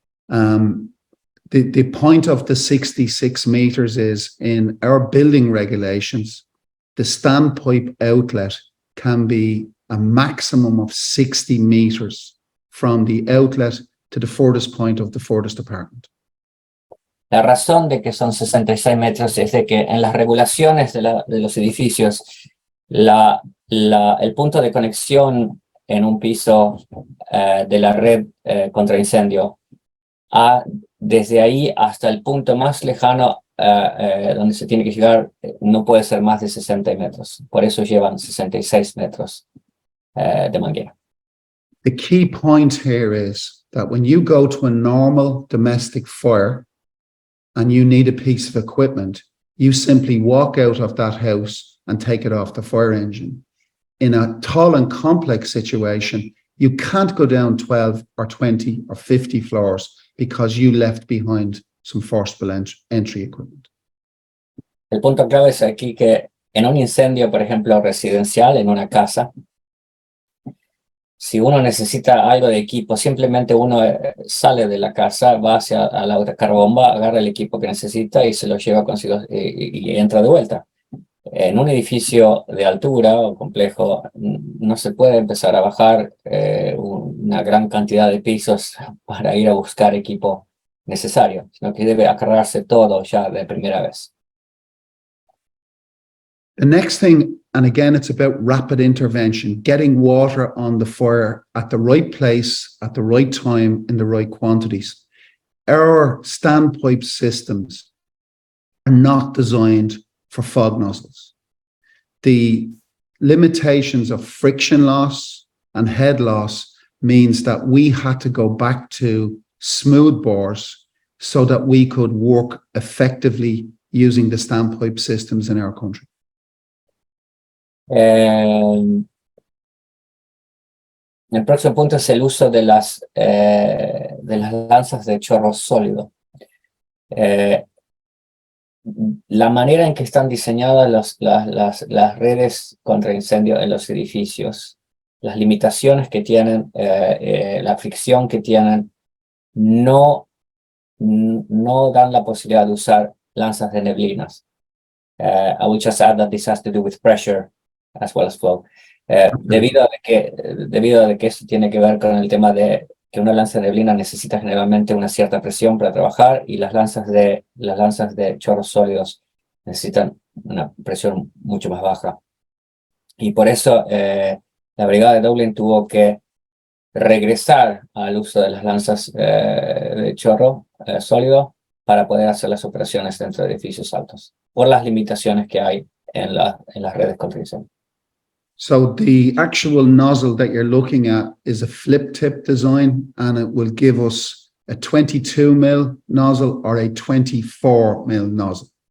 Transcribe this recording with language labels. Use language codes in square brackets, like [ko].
[en] The point of the 66 meters is in our building regulations, the standpipe outlet can be a maximum of 60 meters from the outlet to the furthest point of the furthest apartment. [es] La razón de que son 66 metros es de que en las regulaciones de los edificios, el punto de conexión en un piso de la red contra incendio, desde ahí hasta el punto más lejano donde se tiene que llegar, no puede ser más de 60 metros. Por eso llevan 66 metros de manguera. [en] The key point here is that when you go to a normal domestic fire and you need a piece of equipment, you simply walk out of that house and take it off the fire engine. In a tall and complex situation, you can't go down 12 or 20 or 50 floors because you left behind some forcible entry equipment. [es] El punto clave es aquí que en un incendio, por ejemplo, residencial, en una casa, si uno necesita algo de equipo, simplemente uno sale de la casa, va hacia la autocarbomba, agarra el equipo que necesita y se lo lleva consigo y entra de vuelta. En un edificio de altura o complejo no se puede empezar a bajar una gran cantidad de pisos para ir a buscar equipo necesario, sino que debe acarrearse todo ya de primera vez. [en] The next thing, and again, it's about rapid intervention, getting water on the fire at the right place, at the right time, in the right quantities. Our standpipe systems are not designed for fog nozzles. The limitations of friction loss and head loss means that we had to go back to smooth bores so that we could work effectively using the standpipe systems in our country. [es] El próximo punto es el uso de las lanzas de chorro sólido. La manera en que están diseñadas las redes contra incendio en los edificios, las limitaciones que tienen, la fricción que tienen, no dan la posibilidad de usar lanzas de neblinas. [en] I would just add that this has to do with pressure as well as flow. [es] Debido a que eso tiene que ver con el tema de que una lanza de neblina necesita generalmente una cierta presión para trabajar y las lanzas de chorros sólidos necesitan una presión mucho más baja. Y por eso la brigada de Dublín tuvo que regresar al uso de las lanzas de chorro sólido para poder hacer las operaciones dentro de edificios altos, por las limitaciones que hay en las redes contra incendio. [en] So the actual nozzle that you're looking at is a flip tip design, and it will give us a 22 mil nozzle or a 24 mil nozzle.